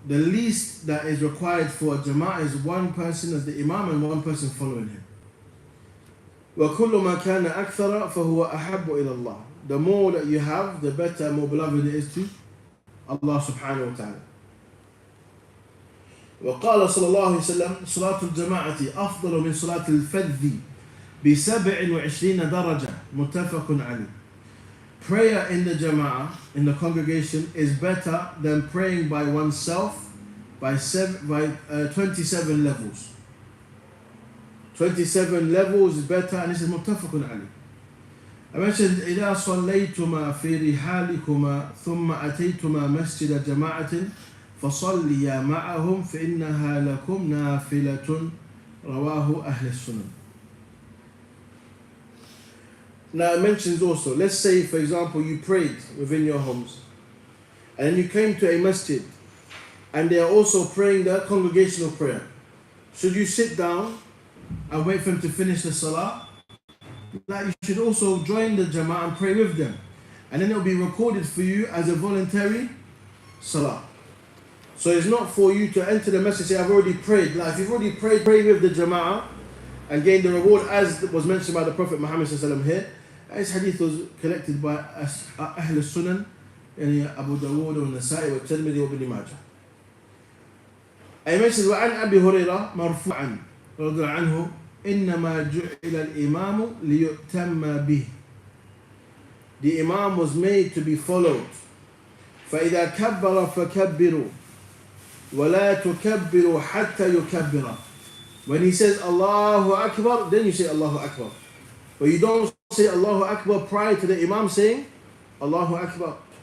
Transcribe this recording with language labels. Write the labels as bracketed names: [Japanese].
[English] The least that is required for a jama'ah is one person as the imam and one person following him. [Arabic] وَكُلُّ مَا كَانَ أَكْثَرَ فَهُوَ أَحَبُّ إِلَى اللَّهِ. [English] The more that you have, the better, more beloved it is to Allah subhanahu wa ta'ala. [Arabic] وقال صلى الله عليه وسلم صلاة الجماعة أفضل من صلاة الفذ ب27 درجة. متفق عليه. [English] Prayer in the jama'ah, in the congregation, is better than praying by oneself by 27 levels. 27 levels is better, and this is [Arabic] متفق عليه. [English] I mentioned [Arabic] إذا صليتما في رحالكما ثم أتيتما مسجد جماعة فصليا معهم فإنها لكم نافلة. رواه أهل السنن. [English] Now it mentions also, let's say for example you prayed within your homes and then you came to a masjid and they are also praying the congregational prayer. Should you sit down and wait for them to finish the salah? Like, you should also join the jama'ah and pray with them, and then it will be recorded for you as a voluntary salah. So it's not for you to enter the masjid and say I've already prayed. Like, if you've already prayed, pray with the jama'ah and gain the reward as was mentioned by the Prophet Muhammad sallallahu alaihi wasallam here. This hadith was collected by Ahl al-Sunan, yani Abu Dawood wa Nasa'i wa Tirmidhi wa Ibn Majah. I mentioned [Arabic] وعن أبي هريرة مرفوعا رضي الله عنه إنما جعل الإمام ليؤتم به. [English] The Imam was made to be followed. [Arabic] فَإِذَا كَبَّرَ فَكَبِّرُوا وَلَا تُكَبِّرُوا حَتَّى يُكَبِّرَ. [English] When he says Allahu Akbar, then you say Allahu Akbar. But you don't say Allahu Akbar prior to the Imam saying Allahu Akbar.